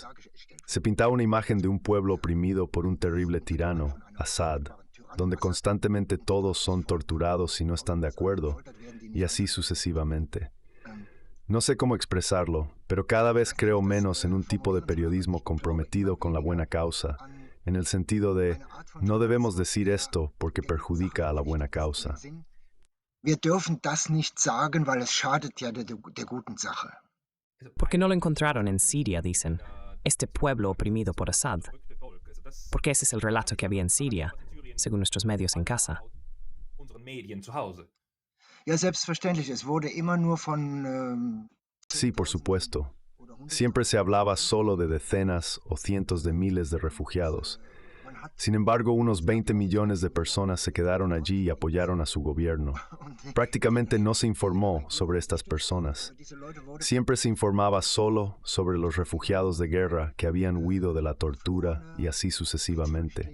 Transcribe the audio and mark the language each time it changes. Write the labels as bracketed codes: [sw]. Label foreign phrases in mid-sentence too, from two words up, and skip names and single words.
[es] Se pintaba una imagen de un pueblo oprimido por un terrible tirano, Assad, donde constantemente todos son torturados si no están de acuerdo, y así sucesivamente. No sé cómo expresarlo, pero cada vez creo menos en un tipo de periodismo comprometido con la buena causa, en el sentido de, no debemos decir esto porque perjudica a la buena causa. [de] Wir dürfen das nicht sagen, weil es schadet ja der guten Sache. [es] ¿Por qué no lo encontraron en Siria, dicen? Este pueblo oprimido por Assad. Porque ese es el relato que había en Siria, según nuestros medios en casa. [de] Unseren Medien zu Hause. Ja, selbstverständlich. Es wurde immer nur von [es] Sí, por supuesto. Siempre se hablaba solo de decenas o cientos de miles de refugiados. Sin embargo, unos 20 millones de personas se quedaron allí y apoyaron a su gobierno. Prácticamente no se informó sobre estas personas. Siempre se informaba solo sobre los refugiados de guerra que habían huido de la tortura y así sucesivamente.